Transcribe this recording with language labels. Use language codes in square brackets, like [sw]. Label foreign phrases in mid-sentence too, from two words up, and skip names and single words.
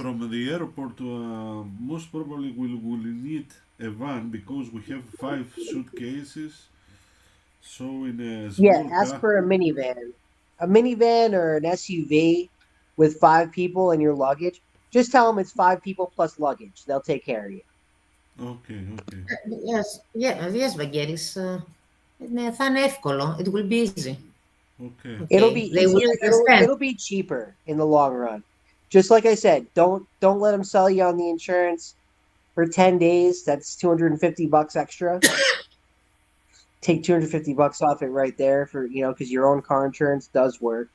[en] from the airport, most probably will need a van because we have 5 suitcases. So in a Yeah, small ask car. for a minivan. A minivan or an SUV with five people and your luggage. Just tell them it's five people plus luggage. They'll take care of you. Okay, okay, Yes, yeah, yes, Vangelis. [el] Ναι, θα είναι εύκολο. [en] It will be easy. okay. It'll be Okay. They will easier. It'll understand. it'll be cheaper in the long run. Just like I said, don't let them sell you on the insurance for 10 days. That's $250 extra. Take $250 off it right there for, because your own car insurance does work.